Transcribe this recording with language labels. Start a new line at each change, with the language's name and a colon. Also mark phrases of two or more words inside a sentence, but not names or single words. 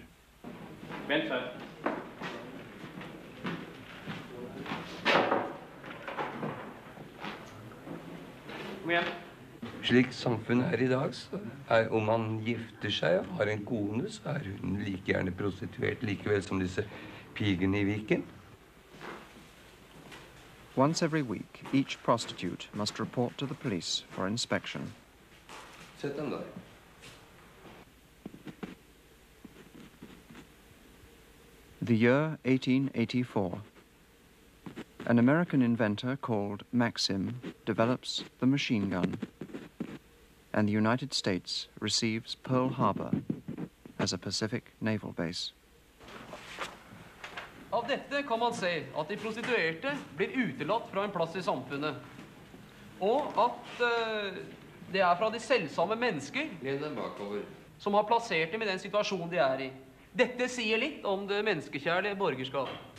Norwegian: Vent her. Kom igjen. Slik samfunnet er i dag, så er om man gifter seg og har en kone, så er hun like gjerne prostituert likevel som disse pigene i Viken.
English: Once every week, each prostitute must report to the police for inspection.
Norwegian: Sett dem der.
English: The year 1884. An American inventor called Maxim develops the machine gun, and the United States receives Pearl Harbor as a Pacific naval base.
Norwegian: Av dette kan man se at de prostituerte blir utelatt fra en plass i samfunnet. Og at det er fra de selvsamme mennesker som har plassert dem i den situasjonen de er i. Dette sier litt om det menneskekjærlige borgerskap.